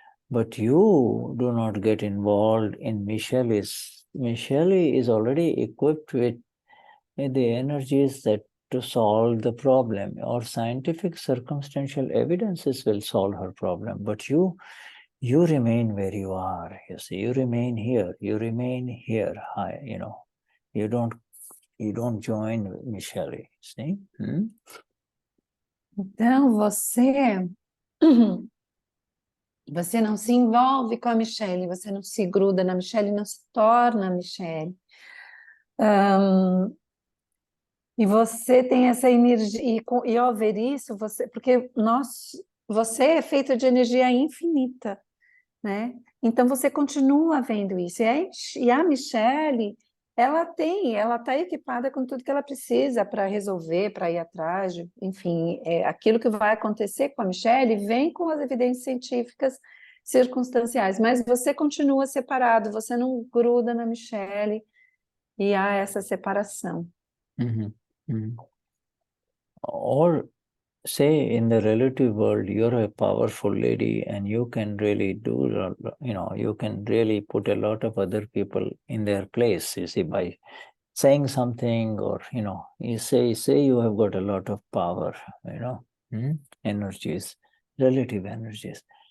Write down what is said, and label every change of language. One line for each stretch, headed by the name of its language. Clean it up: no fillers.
English: But you do not get involved in Michelle is already equipped with the energies that to solve the problem, or scientific circumstantial evidences will solve her problem. But you remain where you are. You see, you remain here high, you know. You don't join Michelle, see?
Portuguese: Então, você não se envolve com a Michelle, você não se gruda na Michelle, não se torna a Michelle. E você tem essa energia, e ao ver isso, porque você é feito de energia infinita, né? Então você continua vendo isso. E a Michelle, ela está equipada com tudo que ela precisa para resolver, para ir atrás, enfim, aquilo que vai acontecer com a Michelle vem com as evidências científicas circunstanciais, mas você continua separado, você não gruda na Michelle, e há essa separação.
English: Or say in the relative world, you're a powerful lady and you can really do, you can really put a lot of other people in their place, you see, by saying something, or, you say you have got a lot of power, energies, relative energies.